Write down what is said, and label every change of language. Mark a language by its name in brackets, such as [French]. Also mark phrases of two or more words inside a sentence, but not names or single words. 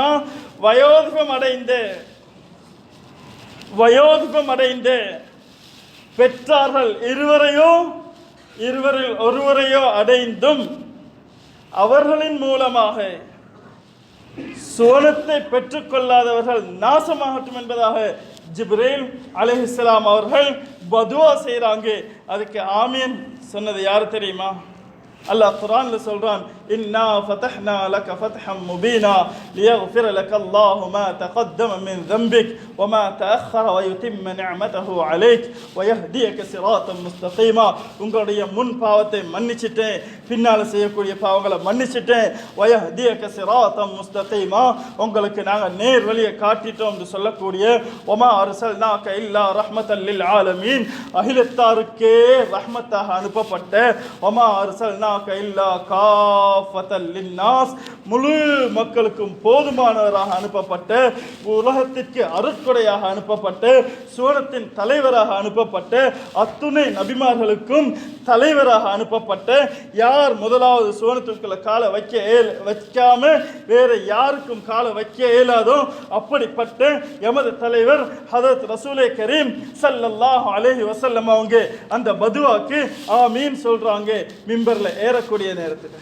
[Tamil] வயோதிபம் அடைந்த பெற்றார்கள் இருவரில் ஒருவரையோ அடைந்தும் அவர்களின் மூலமாக சுவனத்தை பெற்றுக்கொள்ளாதவர்கள் நாசமாகட்டும் என்பதாக ஜிப்ரீல் [Arabic] عليه السلام [Tamil] அவர்கள் பதுவா செய்கிறாங்க. அதுக்கு ஆமீன் சொன்னது யார் தெரியுமா? அல்லாஹ் குர்ஆன்ல சொல்றான், [Arabic] إنا فتحنا لك فتحا مبينا ليغفر لك الله ما تقدم من ذنبك وما تأخر ويتم نعمته عليك ويهديك صراطا مستقيما. [Tamil] உங்களுடைய முன் பாவத்தை மன்னிச்சிட்டேன், பின்னால செய்யக்கூடிய பாவங்களை மன்னிச்சிட்டேன். [Arabic] ويهديك صراطا مستقيما, [Tamil] உங்களுக்கு நாங்க நேர் வழியை காட்டிட்டோம் என்று சொல்லக்கூடிய [Arabic] وما أرسلناك إلا رحمة للعالمين, [Tamil] அகிலத்தாருக்கே ரஹ்மத்தாக அனுப்பப்பட்ட [Arabic] وما أرسلناك إلا كافة للناس, [Tamil] முழு மக்களுக்கும் போதுமானவராக அனுப்பப்பட்ட, உலகத்திற்கு அருட்கொடையாக அனுப்பப்பட்ட, சுவனத்தின் தலைவராக அனுப்பப்பட்ட, அத்துணை நபிமார்களுக்கும் தலைவராக அனுப்பப்பட்ட, யார் முதலாவது சுவனத்துக்குள்ள காலை வைக்காம வேற யாருக்கும் காலை வைக்க இயலாதோ அப்படிப்பட்ட எமது தலைவர் ஹதரத் ரசூலே கரீம் [Arabic] صلى الله عليه وسلم [Tamil] அவங்க அந்த பதுவாக்கு ஆமீன் சொல்றாங்க மிம்பர்ல ஏறக்கூடிய நேரத்தில்.